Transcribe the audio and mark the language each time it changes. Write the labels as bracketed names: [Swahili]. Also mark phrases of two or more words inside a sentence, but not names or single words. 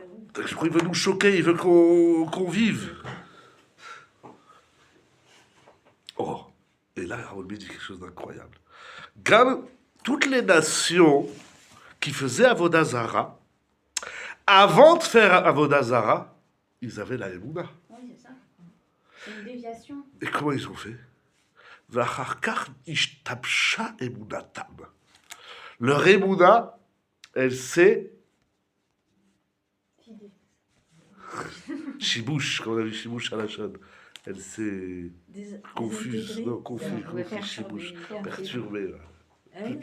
[French] Je crois qu'il veut nous choquer, il veut qu'on vive. Oh, et là, Harold dit quelque chose d'incroyable. Gam, toutes les nations qui faisaient [Hebrew] עבודה זרה, [French] avant de faire [Hebrew] עבודה זרה, [French] ils avaient la Emouna. Oui, c'est ça. C'est une déviation. Et comment ils ont fait? [Hebrew] ואחר כך נשתבשה אמונתם. [French] Leur Emouna, elle s'est Fidé. chibouche, comme on a vu chibouche à la chaîne. Elle s'est confuse, Désintégrée. non, confuse, Ouais, confuse, perturbée. chibouche, perturbée. Là. Ah oui.